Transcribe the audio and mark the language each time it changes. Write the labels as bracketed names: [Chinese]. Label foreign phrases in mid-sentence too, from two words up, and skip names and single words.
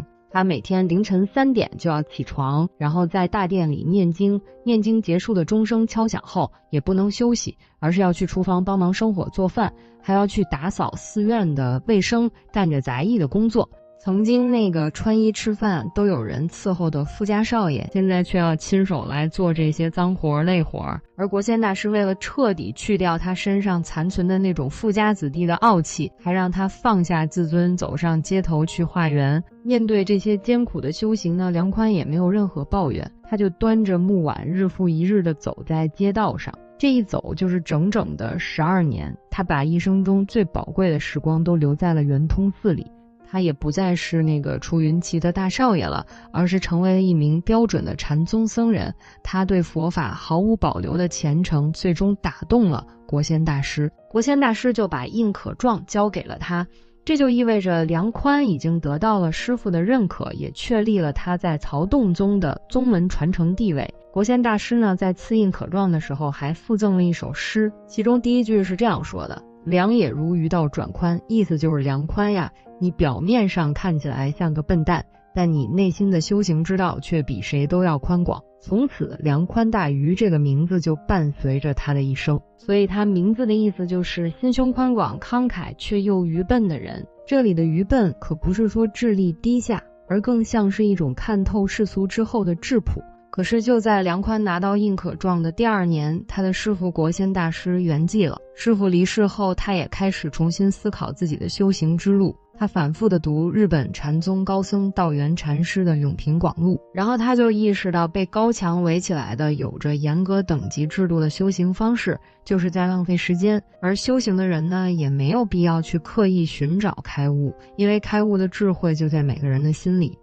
[Chinese] 他每天凌晨3點就要起床，然後在大殿裡念經，念經結束的鐘聲敲響後也不能休息，而是要去廚房幫忙生火做飯，還要去打掃寺院的衛生，幹着雜役的工作。曾經那個穿衣吃飯都有人伺候的富家少爺，現在卻要親手來做這些髒活累活。而國仙大師為了徹底去掉他身上殘存的那種富家子弟的傲氣，還讓他放下自尊，走上街頭去化緣。面對這些艱苦的修行呢，梁寬也沒有任何抱怨，他就端着木碗日復一日地走在街道上。這一走就是整整的12年，他把一生中最寶貴的時光都留在了圓通寺裡。他也不再是那個出雲崎的大少爺了，而是成為了一名標準的禪宗僧人。他對佛法毫無保留的虔誠，最終打動了國仙大師。國仙大師就把印可狀交給了他，這就意味着梁寬已經得到了師父的認可，也確立了他在曹洞宗的宗門傳承地位。國仙大師呢，在賜印可狀的時候還附贈了一首詩，其中第一句是這樣說的：梁也如魚道轉寬，意思就是梁寬呀，你表面上看起來像個笨蛋，但你內心的修行之道卻比誰都要寬廣。從此梁寬大魚這個名字就伴隨着他的一生，所以他名字的意思就是心胸寬廣、慷慨卻又愚笨的人。這裡的愚笨可不是說智力低下，而更像是一種看透世俗之後的質樸。可是就在梁寬拿到印可狀的第2年，他的師父國仙大師圓寂了。師父離世後，他也開始重新思考自己的修行之路。他反覆地讀日本禪宗高僧道元禪師的《永平廣錄》，然後他就意識到被高牆圍起來的有着嚴格等級制度的修行方式就是在浪費時間，而修行的人呢，也沒有必要去刻意尋找開悟，因為開悟的智慧就在每個人的心裡。